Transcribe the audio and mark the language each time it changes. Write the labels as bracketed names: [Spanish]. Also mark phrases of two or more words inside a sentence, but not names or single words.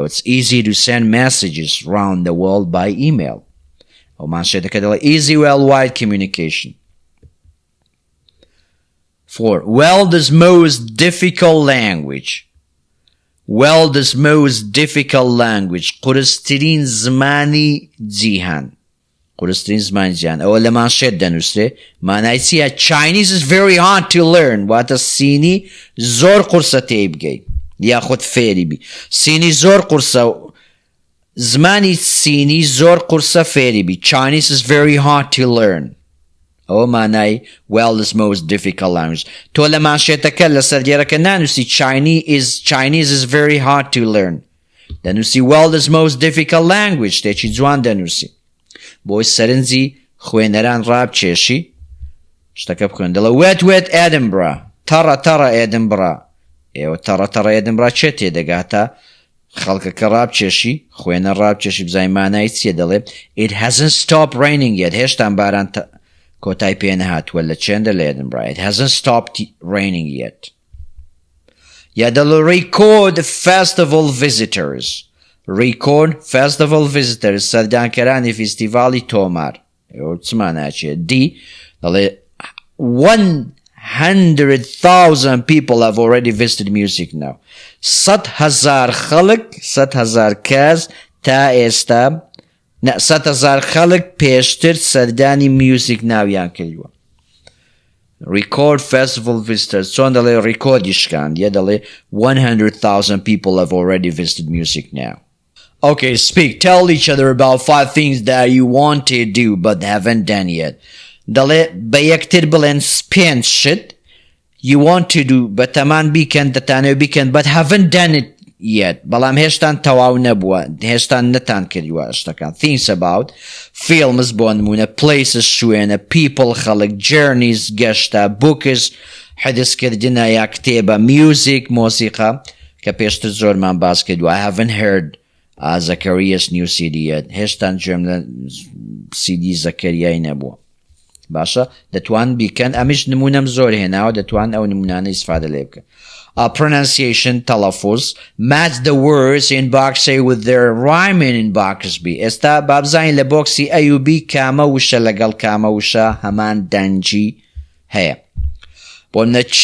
[English] It's easy to send messages around the world by email. [Central Kurdish] ئەو مانشێتەکە دەڵێ [English] easy, worldwide communication. 4. World's most difficult language. world's most difficult language [Central Kurdish] قورسترین زمانی جیهان قورسترین زمانی جیهان ئەوە لە مانشێت دەنووسێ مانای چییە [English] Chinese is very hard to learn [Central Kurdish] واتە سینی زۆر قورسە تێی بگەی یاخود فێری بی سینی زۆر قورسە زمانی سینی زۆر قورسە فێری بی [English] Chinese is very hard to learn [Central Kurdish] ئەوە مانای [English] world's most difficult [Central Kurdish] language تۆ لە مانشێتەکە لە سەرگێڕەکە نانووسی [English] Chinese is very hard to learn [Central Kurdish] دەنووسی [English] world's most difficult [Central Kurdish] language تێکی جوان دەنووسی بۆی سەرنجی خوێنەران ڕابکێشی شتەکە بخوێن دەڵێ wet Edinburgh تەڕە Edinburgh ئێوە تەڕە Edinburgh چێ تێدەگاتە خەڵکەکە ڕابکێشی خوێنە ڕابکێشی بزای مانای چیە دەڵێ [English] it hasn't stopped raining yet [Central Kurdish] هێشتان باران کۆتای پێ نەهاتووە لە چێندە لە Edinburgh [English] it hasn't stopped raining yet [Central Kurdish] یا دەڵێ [English] record festival [Central Kurdish] visitors سەردانکەرانی فیستیڤاڵی تۆمار ئێوە چمانە چیە دی دەڵێ 100,000 [English] people have already visited music now [Central Kurdish] 100,000 خەڵک 100,000 کەس تا ئێستا 100,000 خەڵک پێشتر سەردانی میوزیک ناویان کردووە [English] record festival visitors [Central Kurdish] چۆن دەڵێ ڕیکۆردی شکاند یە دەڵێ [English] 100,000 people have already visited music now okay speak tell each other about 5 things that you want to do but haven't done yet [Central Kurdish] دەڵێ بە یەکتر بڵێن 5 شت [English] you want to do بەتەمان [Central Kurdish] بیکەن دەتانەوێت بیکەن [English] but haven't done it yet [Central Kurdish] بەڵام هێشتان تەواو نەبووە هێشتان نەتان کردووە شتەکان [English] things about films [Central Kurdish] بۆ نمونە places شوێنە people خەڵک journeys گەشتە books حەدیثکردنە یا کتێبە music مۆسیقا کە پێشتر زۆرمان باس کردووە [English] I haven't heard Zacharias new CD yet [Central Kurdish] هێشتان گوێم لە CD زەکەریای نەبووە باشە دەتوان بیکەن ئەمیش نمونەم زۆر هێناوە دەتوان ئەو نمونانە ئیسفادە لێ بکەن pronunciation تەلەفوز [English] match the words in box A with their rhyming in box B [Central Kurdish] ئێستا بابزانین لە بۆکسی A و B کامە وشە لەگەڵ کامە وشە هەمان دەنجی هەیە بۆ منە